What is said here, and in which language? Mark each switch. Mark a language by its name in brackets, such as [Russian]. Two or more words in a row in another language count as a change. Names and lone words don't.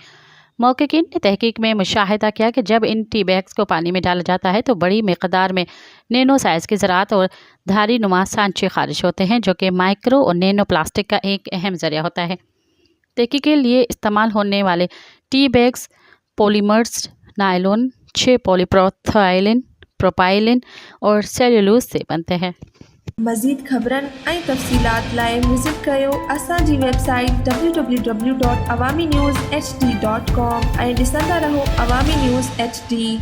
[Urdu] محققین نے تحقیق میں مشاہدہ کیا کہ جب ان [English] tea bags [Urdu] کو پانی میں ڈالا جاتا ہے تو بڑی مقدار میں [English] nano size [Urdu] کے ذرات اور دھاری نما سانچے خارج ہوتے ہیں جو کہ مائکرو اور [English] nano plastic [Urdu] کا ایک اہم ذریعہ ہوتا ہے۔ تحقیق کے لیے استعمال ہونے والے [English] tea bags polymers nylon 6 poly propylene propylene [Urdu] اور سیلولوز سے بنتے ہیں۔ [Sindhi] مزید خبرن ऐं तफ़सीलात लाइ विज़िट कयो असांजी वेबसाइट www.awamiNewsHD.com ऐं ॾिसंदा रहो अवामी न्यूज़ HD।